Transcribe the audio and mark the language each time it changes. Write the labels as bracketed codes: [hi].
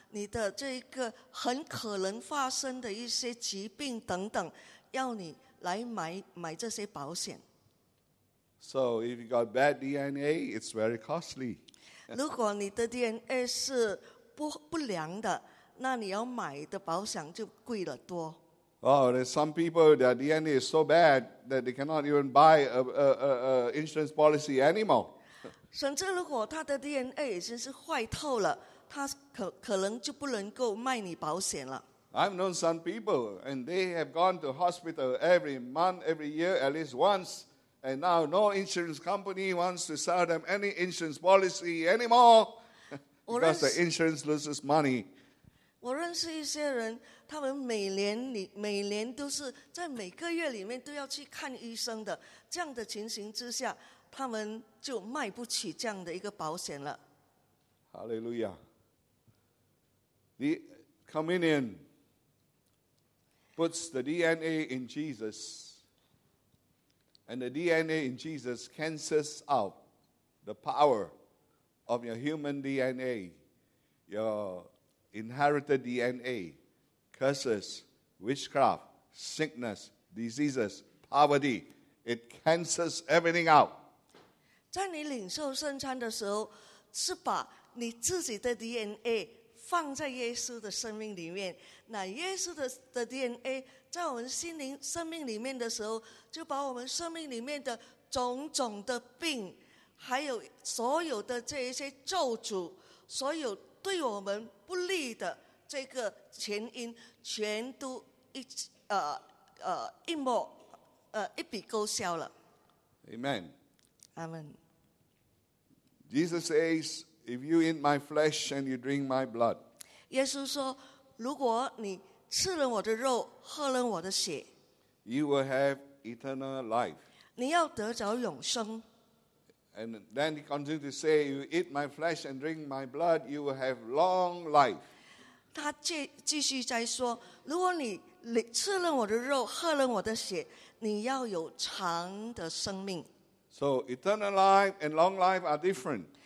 [zh] 你的这个很可能发生的一些疾病等等，要你来买这些保险。 [en] So if you got bad DNA, it's very costly. [zh] 如果你的 DNA 是不良的，那你要买的保险就贵了多。 [en] Oh, there's some people their DNA is so bad that they cannot even buy a insurance policy anymore. [zh] 甚至如果他的 DNA 已经是坏透了。他可能就不能够卖你保险了。 [en] I've known some people, and they have gone to hospital every month, every year, at least once, and now no insurance company wants to sell them any insurance policy anymore because the insurance loses money. [zh] 我认识一些人，他们每年都是在每个月里面都要去看医生的。这样的情形之下，他们就卖不起这样的一个保险了。 [en] Hallelujah. The communion puts the DNA in Jesus, and the DNA in Jesus cancels out the power of your human DNA, your inherited DNA, curses, witchcraft, sickness, diseases, poverty. It cancels everything out. [zh] 在你领受圣餐的时候，是把你自己的 DNA。放在耶稣的生命里面，那耶稣 的 DNA 在我们心灵生命里面的时候，就把我们生命里面的种种的病，还有所有的这一些咒诅，所有对我们不利的这个前因，全都一抹一笔勾销了。 [en] Amen. Amen. Jesus says, "If you eat my flesh and you drink my blood." [zh] 耶稣说，如果你吃了我的肉，喝了我的血 [en] ，you will have eternal life. [zh] 你要得着永生。 [en] And then he continues to say, "You eat my flesh and drink my blood, you will have long life." [zh] 他继续在说，如果你吃了我的肉，喝了我的血，你要有长的生命。 [en] So eternal life and long life are different.